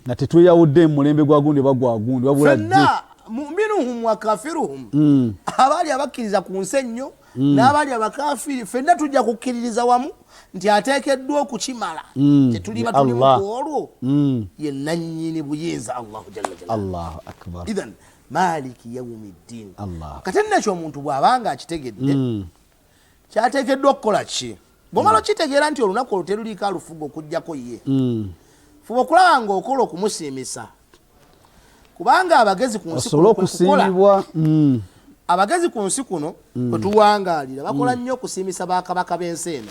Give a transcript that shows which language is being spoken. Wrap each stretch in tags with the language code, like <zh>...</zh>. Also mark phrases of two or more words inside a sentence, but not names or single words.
<lg>na tetweyawudde mu mulembe gwa gundi bagwa gundi wabula fenna</lg> <ar>مؤمنهم وكافرهم</ar> <lg>abaali abakkiriza ku nsi ennyo n'abaali abakafiri fenna tujja kukkiririza wamu nti ateekeddwa okukimala tetuliba tulimu olwo ye nannyini buyinza</lg> <ar>الله جل جلاله الله أكبر إذن مالك يوم الدين</ar> <lg>kati nekyo omuntu bw'abanga akitegedde kyateekeddwa okukola ki bw'omala okitegeera nti olunaku olwo teruliiko alufuga okujjako ye fuba okulaba ng'okola okumusiimisa kubanga abagezi ku nsi okusiimibwa abagezi ku nsi kuno kwe tuwangaalira bakola nnyo okusiimisa bakabaka b'ensi eno</lg>